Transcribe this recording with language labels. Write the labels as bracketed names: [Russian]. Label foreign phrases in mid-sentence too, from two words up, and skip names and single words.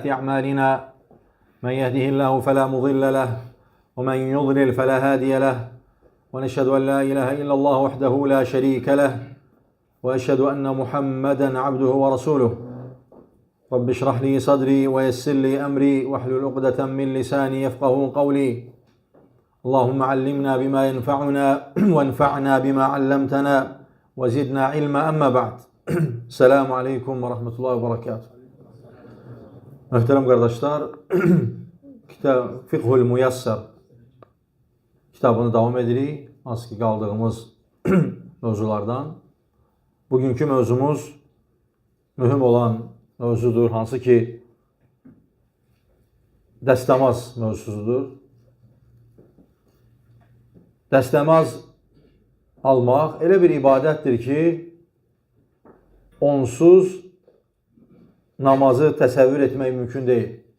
[Arabic] أعمالنا من يهده الله فلا مضل له ومن يضلل فلا هادي له ونشهد أن لا إله إلا الله وحده لا شريك له وأشهد أن محمدا عبده ورسوله رب اشرح لي صدري ويسر لي أمري واحلل عقدة من لساني يفقهوا قولي اللهم علمنا بما ينفعنا وانفعنا بما علمتنا وزدنا علما أما بعد. سلام عليكم ورحمة الله وبركاته. [Azerbaijani] Muhterem kardeşler, Fiqhul Muyassar kitabını devam edirik. Az ki kaldığımız mövzulardan. Bugünkü mövzumuz mühüm olan mövzudur. Hansı ki dəstəmaz mövzusudur. Dəstəmaz almaq elə bir ibadətdir ki, onsuz namazı təsəvvür etmək mümkün deyil.